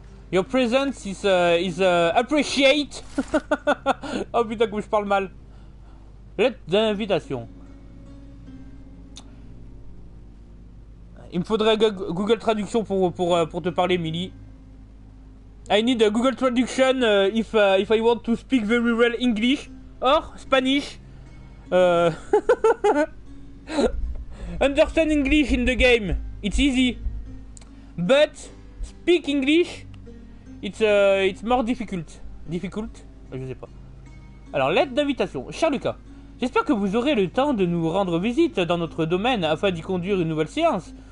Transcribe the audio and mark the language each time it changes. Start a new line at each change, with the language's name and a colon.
English: Your presence is appreciate.
French: Oh putain, comme je parle mal. Lettre d'invitation. Il me faudrait Google Traduction pour te parler, Millie.
English: I need a Google Traduction if I want to speak very well English or Spanish. Understand English in the game. It's easy. But speak English It's more difficult. Difficult?
French: Je sais pas. Alors, lettre d'invitation. Cher Lucas, j'espère que vous aurez le temps de nous rendre visite dans notre domaine afin d'y conduire une nouvelle séance.